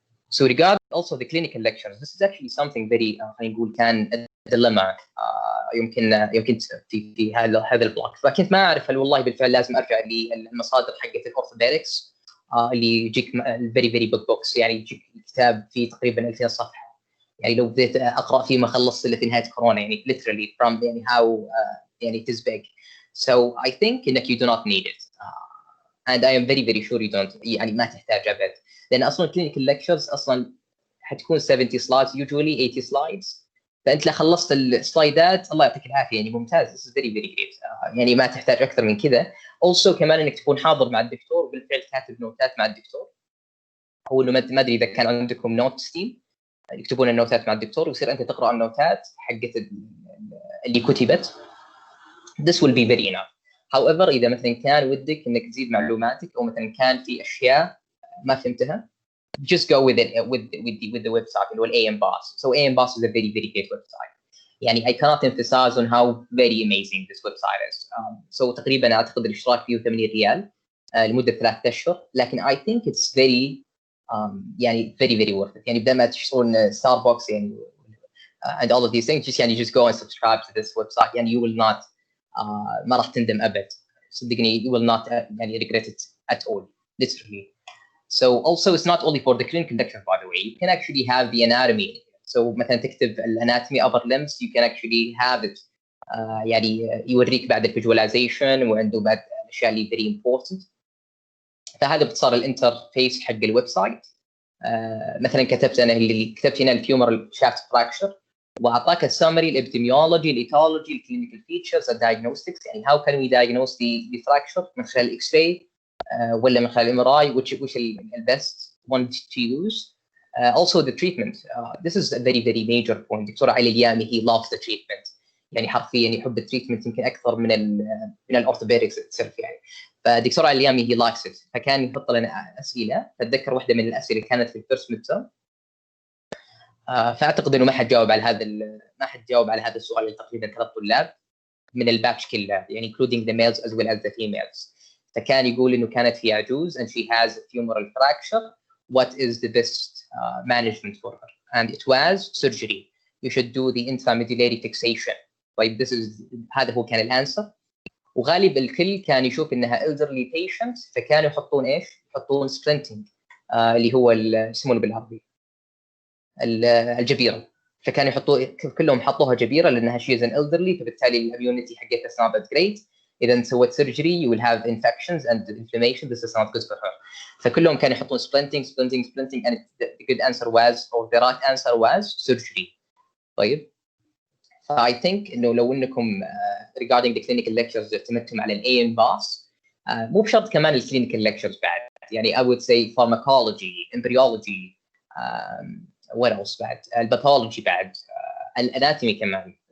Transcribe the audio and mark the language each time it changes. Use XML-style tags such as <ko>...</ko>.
<en>So regarding also the clinical lectures, this is actually something very</en> <ar>خلينا نقول كان</ar> <en>dilemma يمكن في هذا البلوك.</en> <ar>فكنت ما اعرف هل والله بالفعل لازم ارجع للمصادر حقت الاورثوبيدكس اللي يجيك الفيري فيري بيج بوكس، يعني يجيك كتاب فيه تقريبا 2000 صفحه، يعني لو بديت اقرا فيه ما خلصت الا في نهايه كورونا، يعني</ar> <en>literally from</en> <ar>يعني how يعني it is big.</ar> <en>So I think انك you do not need it. And I am very very sure you don't.</en> <ar>يعني ما تحتاج ابد، لان اصلا clinical lectures اصلا حتكون 70 slides</ar> <en>usually 80 slides.</en> <ar>فانت لا خلصت السلايدات الله يعطيك العافيه، يعني ممتاز.</ar> <en>This is very very great.</en> <ar>يعني ما تحتاج اكثر من كذا. Also كمان انك تكون حاضر مع الدكتور وبالفعل كاتب نوتات مع الدكتور، او انه ما ادري اذا كان عندكم نوت ستيم يكتبون النوتات مع الدكتور ويصير انت تقرا النوتات حقت اللي كتبت.</ar> <en>This will be very enough.</en> <ar>However اذا مثلا كان ودك انك تزيد معلوماتك او مثلا كان في اشياء ما فهمتها</ar> <en>just go with it with the website</en> <ar>اللي هو AM Boss.</ar> <en>So AM Boss is a very very great website. يعني I cannot emphasize on how very amazing this website is.</en> <ar>So تقريبا اعتقد الاشتراك فيه 8 ريال لمده 3 اشهر، لكن</ar> <en>I think it's very يعني very very worth it.</en> <ar>يعني بدل ما تشترون ستاربكس</ar> <en>يعني and all of these things just go and subscribe to this website يعني you will not</en> <ar>ما راح تندم ابد صدقني.</ar> <en>You will not يعني regret it at all literally. So also it's not only for the clinical lecture by the way, you can actually have the anatomy.</en> <ar>So مثلا تكتب الاناتومي upper limbs</ar> <en>you can actually have it</en> <ar>يعني يوريك بعد الفيجواليزيشن وعنده بعد الاشياء اللي very important. فهذا باختصار الانترفيس حق الويب سايت. مثلا كتبت انا اللي كتبت هنا الفيومر شافت فراكشر واعطاك السمري الابيديميولوجي الايتولوجي الكلينيكال فيتشرز الدايجنوستكس، يعني</ar> <en>how can we diagnose the fracture</en> <ar>من خلال الاكس راي ولا من خلال الام ار اي which البست one to use.</ar> <en>Also the treatment. This is a very very major point.</en> <ar>دكتور علي اليامي</ar> <en>he loves the treatment،</en> <ar>يعني حرفيا يحب التريتمنت يمكن اكثر من الاورثوبيدكس itself يعني. فدكتور علي اليامي</ar> <en>he likes it،</en> <ar>فكان يحط لنا اسئله. اتذكر واحده من الاسئله كانت في الفيرست ميد تيرم، فاعتقد انه ما حد جاوب على هذا السؤال تقريبا 3 طلاب من الباتش كله، يعني</ar> <en>including the males as well as the females.</en> <ar>فكان يقول انه كانت في عجوز</ar> <en>and she has a femoral fracture, what is the best management for her, and it was surgery. You should do the intramedullary fixation.</en> <ar>طيب هذا هو كان الانسر. وغالب الكل كان يشوف انها elderly patient، فكانوا يحطون ايش؟ يحطون splinting اللي هو يسمونه بالعربي الجبيره. فكانوا يحطوا كلهم حطوها جبيره لانها شي از ان elderly، فبالتالي الاميونيتي حقتها</ar> <en>is not that great.</en> <ar>اذا سوت سيرجري</ar> <en>you will have infections and inflammation, this is not good for her.</en> <ar>فكلهم كانوا يحطون splinting</ar> <en>and the good answer was or the right answer was surgery.</en> <ar>طيب I think انه لو انكم regarding the clinical lectures اعتمدتم على ال AM باس، مو بشرط كمان الكلينيكال lectures بعد، يعني</ar> <en>I would say pharmacology, embryology, what else</en> <ar>بعد، الباثولوجي بعد، الاناتومي كمان.</ar>